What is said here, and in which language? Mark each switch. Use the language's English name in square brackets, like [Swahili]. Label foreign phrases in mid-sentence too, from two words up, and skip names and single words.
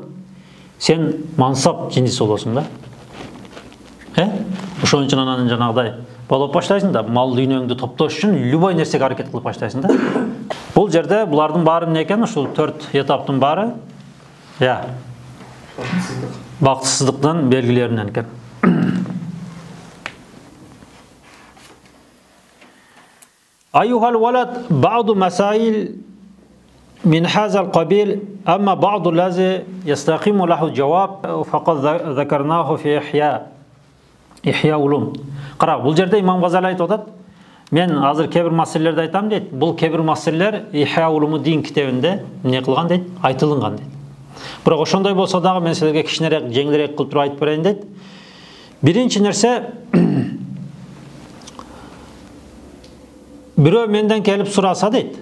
[Kyrgyz] Сен мансап жиниси болосуң да. Ошон үчүн анан жанагыдай болуп баштайсың да, мал дүйнөңдү топтош үчүн любой нерсеге аракет кылып баштайсың да. Бул жерде булардын баары эмне экен? Ушул 4 этаптын баары бактысыздыктын белгилеринен экен. [Arabic] أيها الولد بعض المسائل من هذا القبيل أما بعد الذي يستقيم له جواب فقد ذكرناه في إحياء علوم. [Kyrgyz] Кара, бул жерде имам Газали айтып атат. Мен азыр кебир маселелерди айтам дейт. Бул кебир маселелер Ихя улуму дин китебинде эмне кылган дейт? Айтылган дейт. Бирок ошондой болсо дагы мен силерге кичинерээк, жеңилирээк кылып туруп айтып берейин дейт. Биринчи нерсе, бирөө менден келип сураса дейт.